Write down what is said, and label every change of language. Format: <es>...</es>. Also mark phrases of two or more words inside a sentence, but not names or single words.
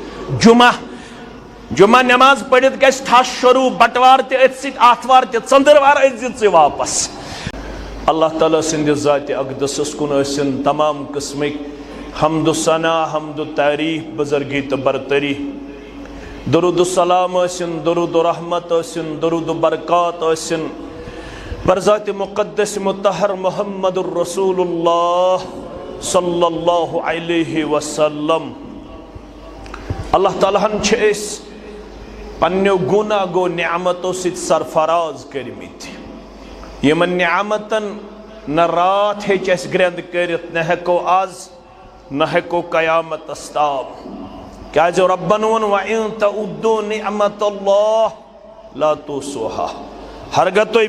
<ks>جمعہ نٮ۪ماز پٔرِتھ گژھِ ٹھس شروٗع بٹوار تہِ أتھۍ سۭتۍ آتھوار تہِ ژٔنٛدٕروار أژزِ ژٕ واپس اللہ تعالیٰ سٕنٛدِ ذاتِ اقدسس کُن ٲسِن تمام قٕسمٕکۍ حمد و ثنا حمد و تعریٖف بُزرگی تہٕ برتری درود و سلام ٲسِن درود و رحمت ٲسِن درود و برکات ٲسِن برذاتِ مقدس مطہر</ks> <ar>محمد الرسول اللہ صلی اللہ علیہ وسلم</ar> <ks>اللہ تعالیٰ ہن چھِ أسۍ پننیو گوٗناہ گو نعمتو سۭتۍ سرفراز کٔرمٕتۍ یِمن نعمتن نہ رات ہیٚچ اَسہِ گرٛٮ۪نٛد کٔرِتھ نہ ہٮ۪کو آز نہ ہٮ۪کو قیامتس تام کیٛازِ رۄبن ووٚن</ks> <ar>وَإِن تَعُدُّوا نِعمَتَ اللہِ لا تُحْصُوہا</ar> <ks>ہرگاہ تُہۍ</ks>